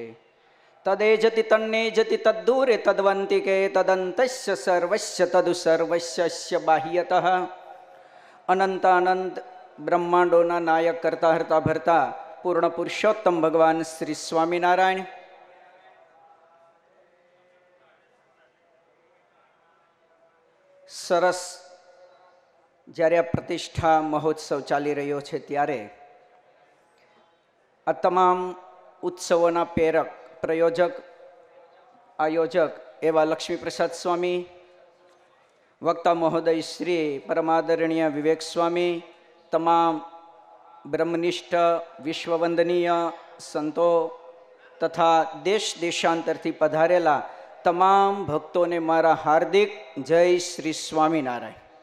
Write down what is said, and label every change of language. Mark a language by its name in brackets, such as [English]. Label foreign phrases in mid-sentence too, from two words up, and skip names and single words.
[Sanskrit] तदेजति तन्नेजति तद्दूरे तद्वन्तिके तदन्तस्य सर्वस्य तदु सर्वस्य बाह्यतः [Gujarati] અનંતાનંત બ્રહ્માંડોના નાયક કરતા હરતા ભરતા પૂર્ણ પુરુષોત્તમ ભગવાન શ્રી સ્વામીનારાયણ सरस જ્યારે આ પ્રતિષ્ઠા મહોત્સવ ચાલી રહ્યો છે ત્યારે આ તમામ ઉત્સવોના પ્રેરક પ્રયોજક આયોજક એવા લક્ષ્મીપ્રસાદ સ્વામી, વક્તા મહોદય શ્રી પરમાદરણીય વિવેક સ્વામી, તમામ બ્રહ્મનિષ્ઠ વિશ્વવંદનીય સંતો તથા દેશ દેશાંતરથી પધારેલા તમામ ભક્તોને મારા હાર્દિક જય શ્રી સ્વામિનારાયણ.